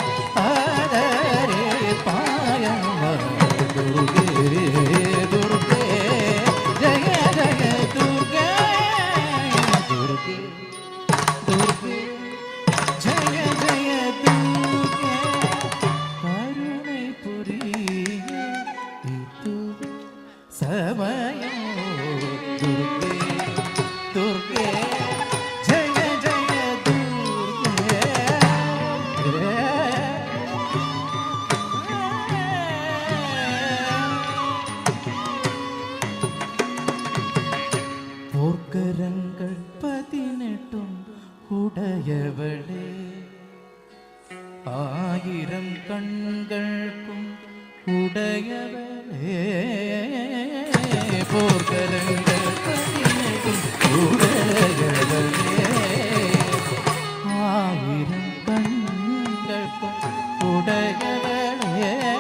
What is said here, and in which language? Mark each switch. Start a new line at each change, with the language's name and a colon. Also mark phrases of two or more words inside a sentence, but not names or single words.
Tamil: ஆதரிப்பாயம் துர்கே துர்கே ஜய ஜய துர்கே துர்கே துர்கே ஜய ஜய துர்கே கருணை புரிய இது
Sanskrit: समयं दुर्गे दुर्गे जय जय दुर्गे
Tamil: போர்க்கரங்கள் 18 உடையவளே ஆயிரம் கண்களுக்கும் உடையவளே போர்க்கரங்கள் 18 உடையவளே ஆயிரம் கண்களுக்கும் உடையவளே